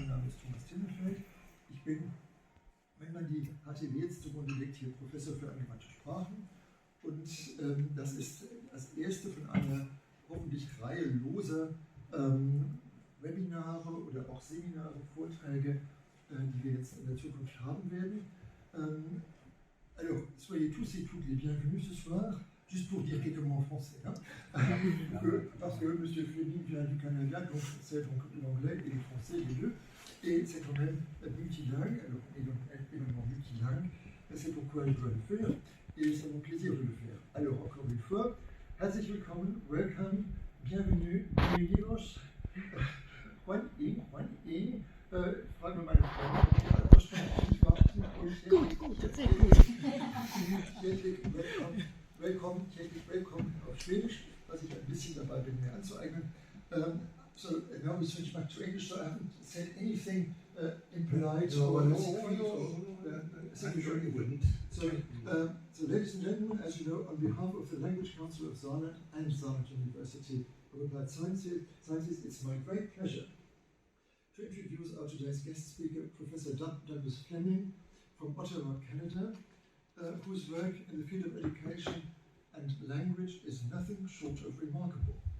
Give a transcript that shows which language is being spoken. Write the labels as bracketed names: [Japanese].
[German] Mein Name ist Thomas Tinnefeld. Ich bin, wenn man die HTW jetzt zugrunde legt, hier Professor für angewandte Sprachen. Und das ist das erste von einer hoffentlich Reihe loser Webinare oder auch Seminare, Vorträge, die wir jetzt in der Zukunft haben werden. [French] Alors, soyez tous et toutes les bienvenus ce soir, juste pour dire quelques mots en français. Hein? Parce que M. Fleming vient du Canada, donc c'est donc l'anglais et le français, les deux. Et c'est quand même multilingue, alors évidemment multilingue, c'est pourquoi je dois le faire, et c'est mon plaisir de le faire. Alors, encore une fois, [German] herzlich willkommen, welcome, bienvenue, bienvenidos, Juan Ing, fragen wir meine Freunde, ob die alle aussprechen warten. Gut, sehr gut. Willkommen auf Schwedisch, was ich ein bisschen dabei bin, mir anzueignen. [English] So now we switch back to English, so I haven't said anything impolite or Actually, wouldn't. So, ladies and gentlemen, as you know, on behalf of the Language Council of Saarland and Saarland University of Applied Sciences, it's my great pleasure to introduce our today's guest speaker, Professor Douglas Fleming from Ottawa, Canada, whose work in the field of education and language is nothing short of remarkable.